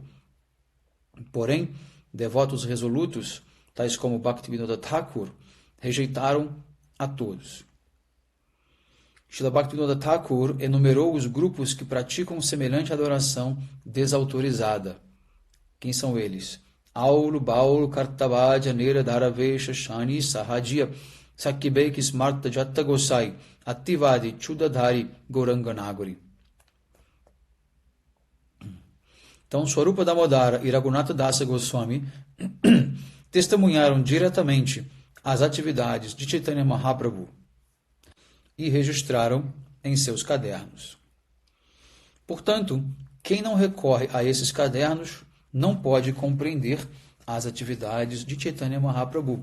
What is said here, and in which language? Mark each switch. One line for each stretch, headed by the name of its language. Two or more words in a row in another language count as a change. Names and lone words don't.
Portuguese: Porém, devotos resolutos, tais como Bhaktivinoda Thakur, rejeitaram a todos. Srila Bhaktivinoda Thakur enumerou os grupos que praticam semelhante adoração desautorizada. Quem são eles? Aulu, Baulu, Kartavaja, Nera, Dharavesha, Shani, Sahajya, Sakibek, Smarta, Jatta Gosai, Attivadi, Chudadhari, Gauranganagari. Então, Swarupa Damodara e Raghunatha Dasa Goswami testemunharam diretamente as atividades de Chaitanya Mahaprabhu e registraram em seus cadernos. Portanto, quem não recorre a esses cadernos não pode compreender as atividades de Chaitanya Mahaprabhu.